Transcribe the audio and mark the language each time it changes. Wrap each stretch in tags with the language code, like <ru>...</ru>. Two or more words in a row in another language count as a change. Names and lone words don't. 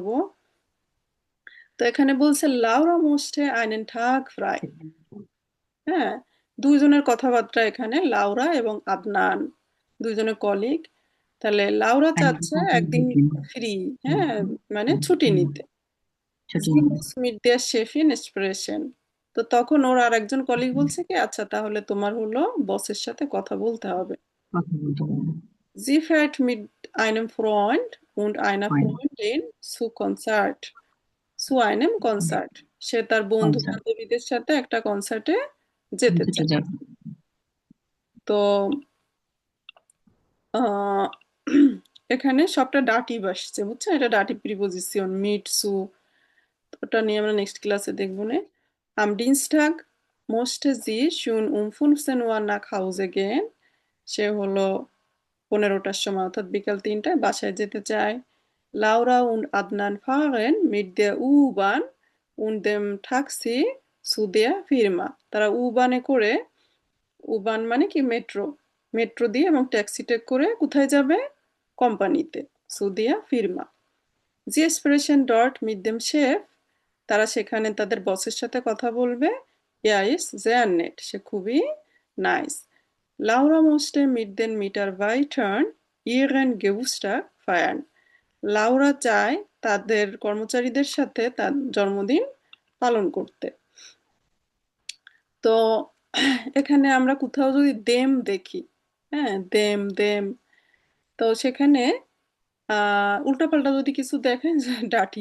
<bn>তো এখানে বলছে লাউরা</bn> <de>möchte einen Tag frei.</de> <bn>হ্যাঁ, দুইজনের কথাবার্তা এখানে, লাউরা এবং আদনান, দুইজনের কলিগ। তাহলে লাউরা চাচ্ছে একদিন ফ্রি, হ্যাঁ, মানে ছুটি নিতে। ছুটি Sie নিতে।</bn> <de>muss mit der Chefin sprechen।</de> <bn>তো তখন ওর আর একজন কলিগ বলছে কি, আচ্ছা তাহলে তোমার হলো বসের সাথে কথা বলতে হবে। কথা বলতে পারবো।</bn> <de>Sie fährt mit einem Freund und einer</de> <bn>হয়।</bn> <de>Freundin zu einem Konzert।</de> <bn>সে তার বন্ধু কনসার্ট বান্ধবীদের সাথে একটা কনসার্টে যেতে যেটা চায়। যাবে। তো আহ, এখানে সবটা ডাটিভ আসছে, বুঝছেন, এটা ডাটিভ প্রিপোজিশন</bn> <de>mit zu.</de> <bn>ওটা নিয়ে আমরা নেক্সট ক্লাসে দেখবো না।</bn> <de>Am Dienstag musste sie schon 15 Uhr nach Hause gehen।</de> <bn>সে হলো 15টার সময় অর্থাৎ বিকাল 3টায় বাসায় যেতে চায়।</bn> <de>Laura und Adnan fahren mit der U-Bahn und dem Taxi zu der Firma।</de> <bn>তারা U-Bahn-এ করে, U-Bahn মানে কি মেট্রো, মেট্রো দিয়ে এবং ট্যাক্সিতে করে কোথায় যাবে, কোম্পানিতে,</bn> <de>zu der Firma। Sie sprechen dort mit dem Chef।</de> <bn>তারা সেখানে তাদের বসের সাথে কথা বলবে।</bn> <de>Er ist sehr nett।</de> <bn>সে খুবই নাইস।</bn> <de>Laura musste mit den Mitarbeitern ihren Geburtstag feiern।</de> <bn>লাউরা চায় তাদের কর্মচারীদের সাথে তার জন্মদিন পালন করতে। তো এখানে আমরা কোথাও যদি দেম দেখি, হ্যাঁ,</bn> <de>dem dem,</de> <bn>তো সেখানে উল্টাপাল্টা যদি কিছু দেখেন ডাটিভ।</bn>